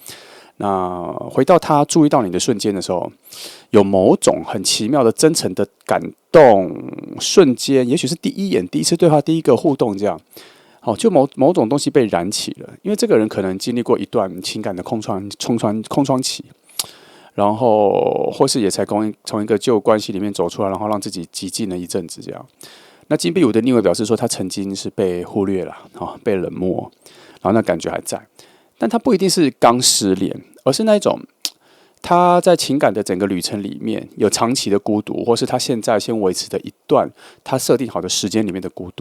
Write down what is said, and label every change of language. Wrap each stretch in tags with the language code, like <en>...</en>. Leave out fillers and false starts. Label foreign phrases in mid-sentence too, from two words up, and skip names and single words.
<zh>那回到他注意到你的瞬間的時候，有某種很奇妙的真誠的感動瞬間，也許是第一眼、第一次對話、第一個互動這樣。就某種東西被燃起了，因為這個人可能經歷過一段情感的空窗期，然後或是也才從一個舊關係裡面走出來，然後讓自己寂靜了一陣子這樣。那金幣5的逆位表示說，他曾經是被忽略了，被冷漠，然後那感覺還在，但他不一定是剛失聯，而是那一種。他在情感的整個旅程裡面有長期的孤獨，或是他現在先維持的一段他設定好的時間裡面的孤獨。</zh>